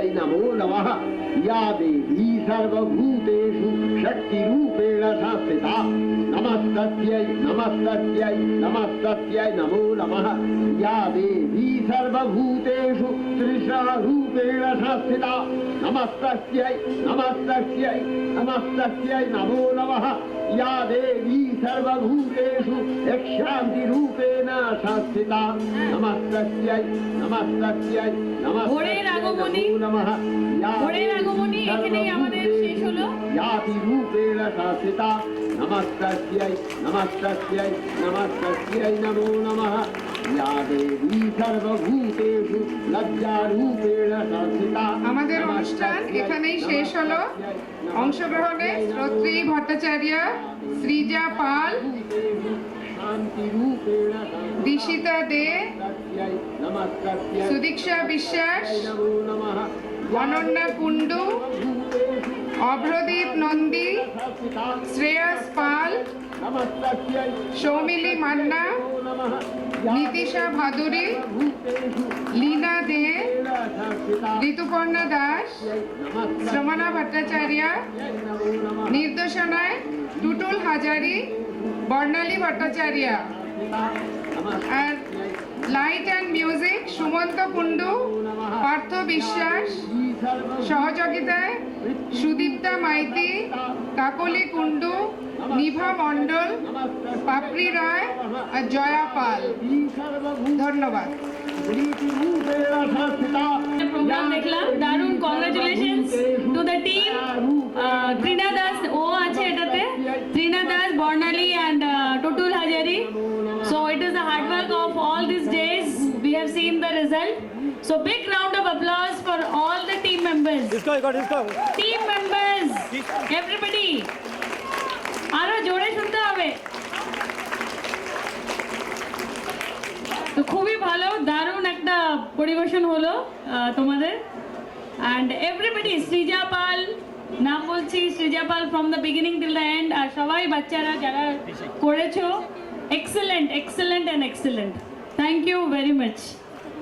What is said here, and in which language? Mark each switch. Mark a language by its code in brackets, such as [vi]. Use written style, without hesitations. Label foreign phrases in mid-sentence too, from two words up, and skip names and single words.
[sa] नमो नमः या देवी सर्वभूतेषु शक्तिरूपेण संस्थिता नमस्तस्यै नमस्तस्यै नमस्तस्यै नमो नमः या देवी सर्वभूतेषु तृष्णारूपेण संस्थिता नमस्तस्यै नमस्तस्यै नमस्तस्यै नमो नमः या देवी सर्वभूतेषु यक्षान्तिरूपेण संस्थिता नमस्तस्यै नमस्तस्यै [bn] ভোরের আগমনী, [sa] नमः या [bn] ভোরের আগমনী এখানেই আমাদের শেষ হলো। [sa] यातिरूपेण संस्थिता नमस्तस्यै नमस्तस्यै नमस्तस्यै नमो नमः या देवी सर्वभूतेषु लज्जारूपेण संस्थिता [bn] আমাদের অনুষ্ঠান এখানেই শেষ হলো। অংশগ্রহণে শ্রোত্রী ভট্টাচার্য, শ্রীজা পাল, [sa] शान्तिरूपेण [bn] দিশিতা দে, [sa] संस्थितस्यै नमस्तस्यै [bn] সুদীক্ষা বিশ্বাস, [sa] नमो नमः [bn] অনন্যা কুণ্ডু, অভ্রদীপ নন্দী, [sa] संस्थिता [bn] শ্রেয়স পাল, [sa] नमस्तस्यै [bn] সৌমিলি মান্না, [sa] नमः [bn] নীতিশা ভাদুরী, [sa] भूतेषु [bn] লীনা দে, [sa] संस्थिता [bn] ঋতুপর্ণা দাস, [sa] नमस्तस्यै [bn] শ্রমণা ভট্টাচার্য, [sa] नमो नमः [bn] নির্দেশনায় টুটুল হাজারি, বর্ণালী ভট্টাচার্য, আর [en] light and music [bn] সুমন্ত কুণ্ডু, পার্থ বিশ্বাস, সহযোগিতায় সুদীপ্তা মাইতি, কাকলি কুণ্ডু, নিভা মণ্ডল, পাপড়ি রায় আর জয়া পাল। ধন্যবাদ। প্রোগ্রাম দেখলাম, দারুণ। [en] congratulations to the team. [bn] ত্রিনা দাস ও আছে এটাতে, ত্রিনা দাস, বর্ণালী অ্যান্ড টুটুল হাজারি। [en] So it is the hard work of all these days. We have seen the result. So big round of applause for all the team members. Team members, everybody. [bn] আরো জোরে শুনতে হবে। তো খুবই ভালো, দারুণ একটা পরিবেশন হলো তোমাদের। [en] and everybody, [bn] সৃজা পাল, নাম বলছি সৃজা পাল [en] from the beginning till the end, [bn] আর সবাই বাচ্চারা যারা করেছো, [en] excellent excellent and excellent. thank you very much.